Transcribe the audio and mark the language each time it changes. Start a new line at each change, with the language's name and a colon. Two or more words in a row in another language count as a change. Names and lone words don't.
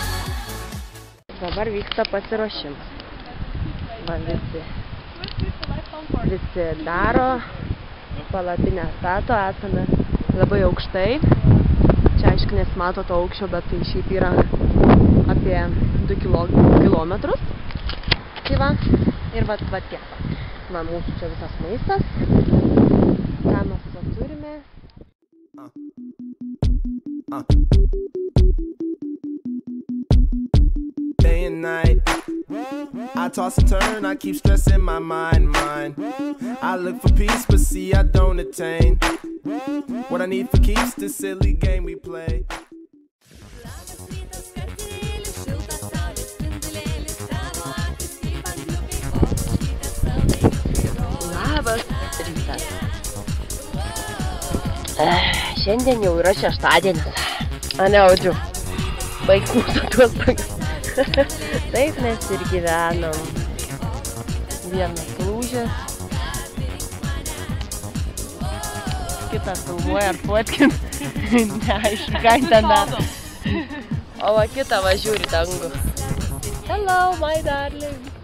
Lithuanian: Dabar vyksta pasiruošimas. Va visi daro, palapinę stato, esame labai aukštai. Čia aišku nesimato to aukščio, bet tai šiaip yra apie 2 kilometrus. Tai va, ir va tiek. Va, mūsų čia visas maistas. Ką mes va turime.
English: Day and night, I toss and turn, I keep stressing my mind. I look for peace, but see I don't attain. What I need for keeps this silly game we play.
Lithuanian: Labas rytas. Šiandien jau yra šeštadienis. Ane, Audriu? Baig mūsų atostogas. Taip mes ir gyvenam. Vienas lūžęs. Kitas filmuoja ar fotkin. Neaišku, ką ten daro. O va kitą va žiūri dangų.
English: Hello, my darling.